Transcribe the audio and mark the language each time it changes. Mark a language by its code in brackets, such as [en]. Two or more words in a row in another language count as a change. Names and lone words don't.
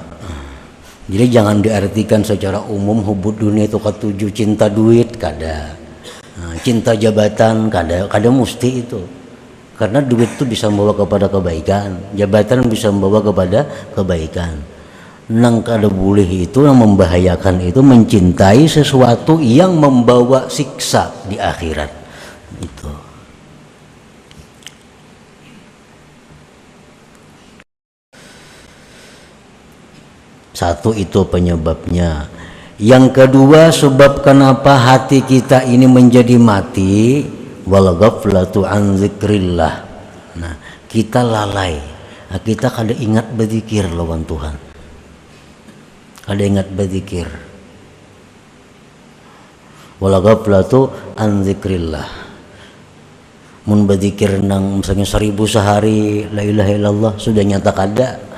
[id] Jadi jangan diartikan secara umum [ar] حب الدنيا [id] itu ketujuh cinta duit kada, nah, cinta jabatan kada mesti itu. Karena duit itu bisa membawa kepada kebaikan, jabatan bisa membawa kepada kebaikan. Nang kada boleh itu yang membahayakan itu mencintai sesuatu yang membawa siksa di akhirat itu. Satu itu penyebabnya. Yang kedua, sebab kenapa hati kita ini menjadi mati, [ar] والغفلة عن ذكر الله. [id] Nah, kita lalai. [bjn] Nah, kita kada ingat berzikir lawan Tuhan. Kada ingat berzikir. [ar] والغفلة عن ذكر الله. [bjn] Mun berzikir nang misalnya 1000 sehari, [ar] لا إله إلا الله, [bjn] sudah nyata kada.